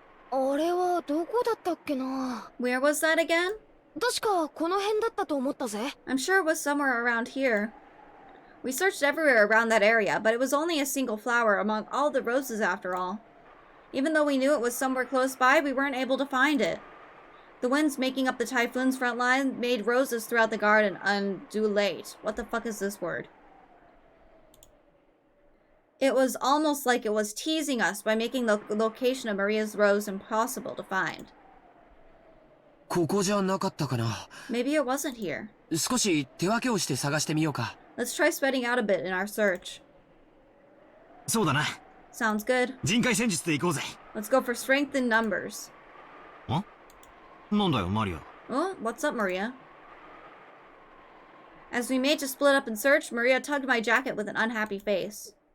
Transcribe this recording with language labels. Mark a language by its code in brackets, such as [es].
[ja] あれはどこだったっけな。 [en] Where was that again? [ja] 確かこの辺だったと思ったぜ。 [en] I'm sure it was somewhere around here. We searched everywhere around that area, but it was only a single flower among all the roses after all. Even though we knew it was somewhere close by, we weren't able to find it. The winds making up the typhoon's front line made roses throughout the garden undulate. What the fuck is this word? It was almost like it was teasing us by making the location of Maria's rose impossible to find. [ja] ここじゃなかったかな。 [en] Maybe it wasn't here. [ja] 少し手分けをして探してみようか。 [en] Let's try spreading out a bit in our search. [ja] そうだな。 [en] Sounds good. [ja] 人海戦術で行こうぜ。 [en] Let's go for strength in numbers. [ja] なんだよ、マリア。 [en] Oh, what's up, Maria? As we made to split up and search, Maria tugged my jacket with an unhappy face.